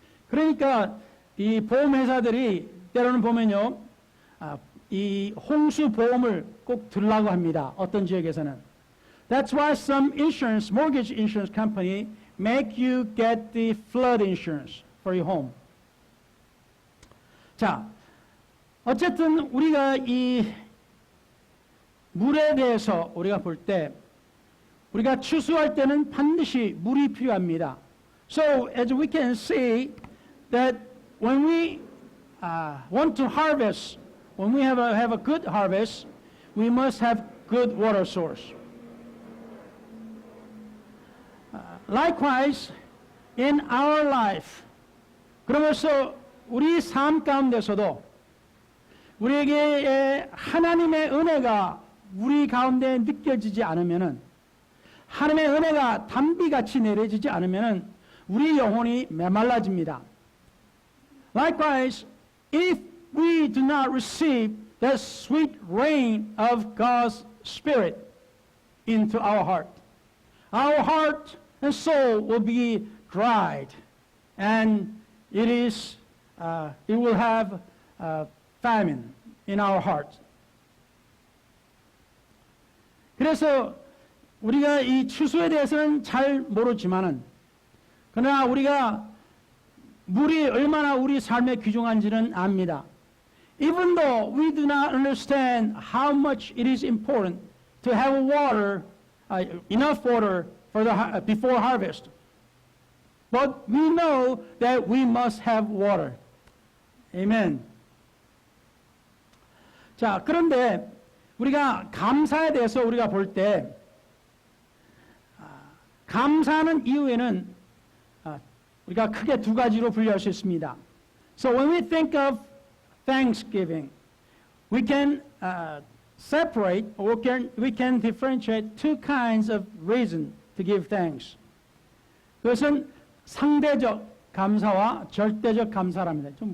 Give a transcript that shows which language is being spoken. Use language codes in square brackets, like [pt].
[ko] 그러니까 이 보험회사들이 때로는 보면요, 이 홍수 보험을 꼭 들라고 합니다. 어떤 지역에서는. [en] That's why some insurance, mortgage insurance company make you get the flood insurance for your home. [ko] 자, 어쨌든 우리가 이 물에 대해서 우리가 볼 때 우리가 추수할 때는 반드시 물이 필요합니다. [en] So as we can see that when we want to harvest, when we have a good harvest, we must have good water source. Likewise, in our life, [ko] 그러면서 우리 삶 가운데서도 우리에게 하나님의 은혜가 우리 가운데 느껴지지 않으면은, 하나님의 은혜가 단비같이 내려지지 않으면은 우리 영혼이 메말라집니다. [en] Likewise, if we do not receive the sweet rain of God's Spirit into our heart and soul will be dried, and it will have famine in our heart. [ko] 그래서 우리가 이 추수에 대해서는 잘 모르지만은, 그러나 우리가 물이 얼마나 우리 삶에 귀중한지는 압니다. [en] Even though we do not understand how much it is important to have water, enough water for before harvest, but we know that we must have water. Amen. [ko] 자, 그런데 우리가 감사에 대해서 우리가 볼 때, 감사하는 이유에는 우리가 크게 두 가지로 분류할 수 있습니다. [en] So when we think of thanksgiving, we can separate or we can differentiate two kinds of reason to give thanks. [ko] 그것은 상대적 감사와 절대적 감사랍니다.